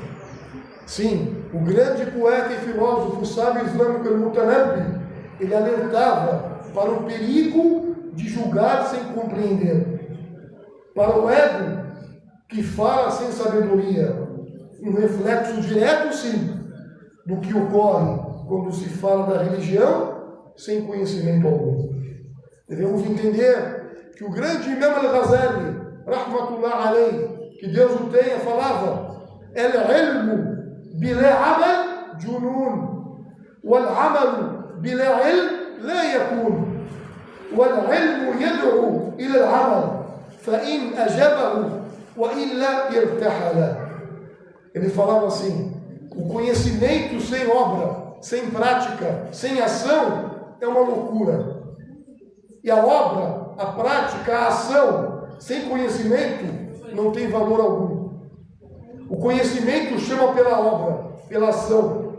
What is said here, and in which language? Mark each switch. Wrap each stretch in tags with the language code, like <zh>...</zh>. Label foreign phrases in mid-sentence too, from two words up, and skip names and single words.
<pt>Sim, o grande poeta e filósofo sábio islâmico Al-Mutanabbi, ele alertava para o perigo de julgar sem compreender, para o ego que fala sem sabedoria, um reflexo direto, sim, do que ocorre quando se fala da religião sem conhecimento algum. Devemos entender que o grande Imam Al-Ghazali,</pt> <ar>رحمة الله عليه,</ar> <pt>que Deus o tenha, falava:</pt> <ar>العلم بلا عمل جنون, والعمل بلا علم لا يكون، والعلم يدعو إلى العمل، فإن أجابه وإلا ارتحل.</ar> <pt>Ele falava assim: o conhecimento sem obra, sem prática, sem ação, é uma loucura. E a obra, a prática, a ação, sem conhecimento, não tem valor algum. O conhecimento chama pela obra, pela ação.</pt>